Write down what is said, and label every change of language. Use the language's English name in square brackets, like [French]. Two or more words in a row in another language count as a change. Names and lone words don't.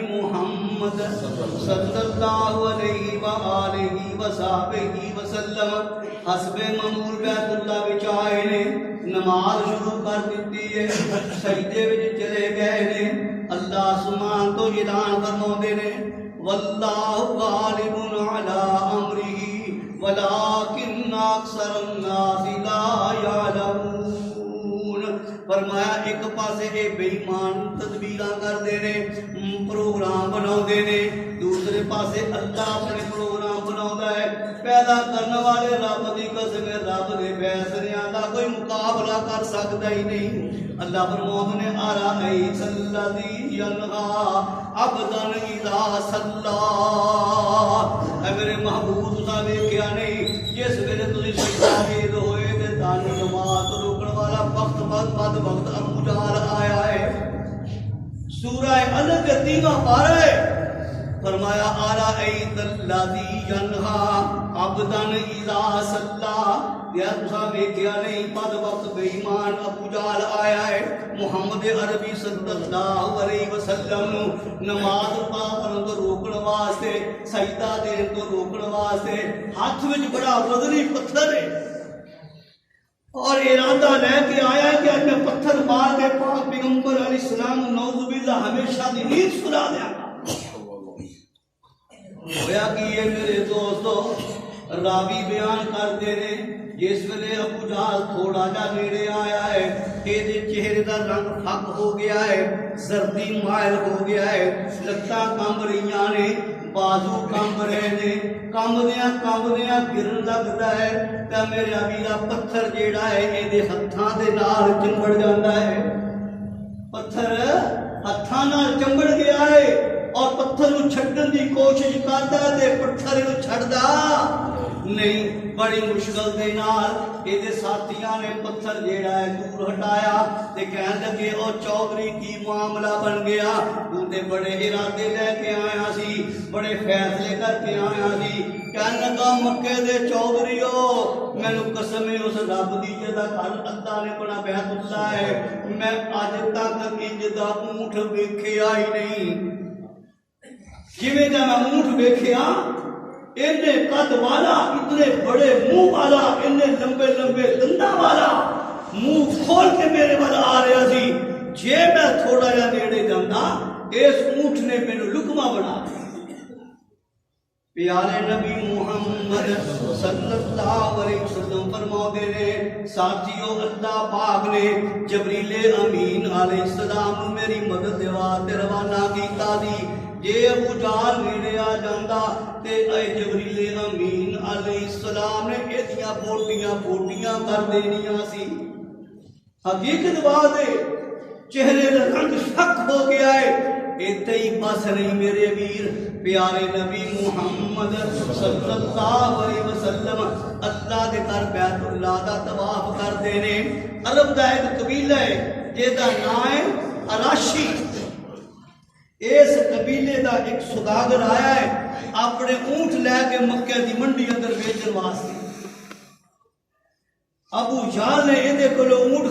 [Punjabi] محمد [Arabic] صلی اللہ علیہ وآلہ وصحبہ وسلم [Punjabi] حسب معمول بیت اللہ وچ آئے نے، نماز شروع کر دیتی ہے، سجدے وچ چلے گئے نے، اللہ سبحانہ تو اعلان فرماؤندے نے [Arabic] واللہ غالب علی امرہ ولکن اکثر الناس لا یعلمون۔ [Punjabi] فرمایا ایک پاسے اے بے ایمان تدبیراں کردے نے، پروگرام بناؤندے نے، دوسرے پاسے اللہ اپنے پروگرام بناؤندا ہے۔ پیدا کرنے والے رب دی قسم، رب دے فیصلیاں دا کوئی مقابلہ کر سکدا ہی نہیں۔ اللہ فرماؤندے نے [Arabic] ارائیت الذی ینہا عبدا اذا صلی، [Punjabi] اے میرے محبوب تساں ویکھیا نہیں جس ویلے تسی سجدہ ریز ہوئے تے تانوں نماز روکن والا وقت بد وقت ابو جہل آیا ہے۔ سورہ الگ 3واں پارہ ہے، فرمایا [Arabic] ارائیت الذی ینہا عبدا اذا صلی، [Punjabi] یا تساں ویکھیا نہیں بد وقت بے ایمان ابو جہل آیا ہے، محمد عربی [Arabic] صلی اللہ علیہ وسلم [Punjabi] نماز پڑھن تو روکن واسطے، سجدہ دین تو روکن واسطے ہاتھ وچ بڑا وزنی پتھر ہے اور ارادہ لے کے آیا کہ اج میں پتھر مار کے پاک پیغمبر [Arabic] علیہ السلام نعوذ باللہ [Punjabi] ہمیشہ دی نیند سنا دیا گا۔ ہویا کہ یہ میرے دوستو راوی بیان کرتے نے جس ویلے ابو جہل تھوڑا جا نیڑے آیا ہے، یہ چہرے دا رنگ پھک ہو گیا ہے، زردی مائل ہو گیا ہے، لتاں کمب رہیاں نے، بازو کمب رہے نے، کمبدیاں گرن لگدا ہے تے میرے ابیرا پتھر جیڑا ہے اے دے ہتھاں دے نال چمبڑ جاندا ہے، پتھر ہتھاں نال چمبڑ گیا ہے اور پتھر نو چھڈن دی کوشش کردا تے پتھر نو چھڈدا نہیں، بڑی مشکل دے نال اے دے ساتھیاں نے پتھر جیڑا ہے دور ہٹایا تے کہن لگے او چودھری کی معاملہ بن گیا، تو تے بڑے ارادے لے کے آیا سی، بڑے فیصلے کر کے آیا سی، کہن لگا مکے دے چودھریو مینوں قسم ہے اس رب دی جدا گھر اللہ نے بنا بیت اللہ ہے، میں اج تک انج دا اونٹ ویکھیا ہی نہیں، جویں دا میں اونٹ ویکھیا اتنے قد والا، اتنے بڑے منہ والا، اتنے لمبے لمبے دنداں والا، منہ کھول کے میرے والا آ رہا سی، جے میں تھوڑا جا نیڑے جانا اس اونٹ نے مینوں لقمہ بنا دیا۔ پیارے نبی محمد [Arabic] صلی اللہ علیہ وسلم [Punjabi] فرماتے نے ساتھیو اللہ پاک نے جبریل امین [Arabic] علیہ السلام [Punjabi] میری مدد واسطے روانہ کیتا سی، جے ابو جہل نیڑے آ جاندا تے اے جبریل امین [Arabic] علیہ السلام [Punjabi] نے ایدیاں پوٹیاں کر دینیاں سی۔ حقیقت بات ہے چہرے دا رنگ شک ہو گیا ہے، ایتھے ہی بس نہیں میرے ویر، پیارے نبی محمد [Arabic] صلی اللہ علیہ وسلم [Punjabi] اللہ دے گھر بیت اللہ دا طواف کردے نے۔ عرب دا ایک قبیلہ ہے جے دا نام ہے اراشی، اس قبیلے دا ایک سوداگر آیا ہے اپنے اونٹ لے کے مکے دی منڈی اندر بیچن واسطے، ابو جہل نے ایدے کولو اونٹ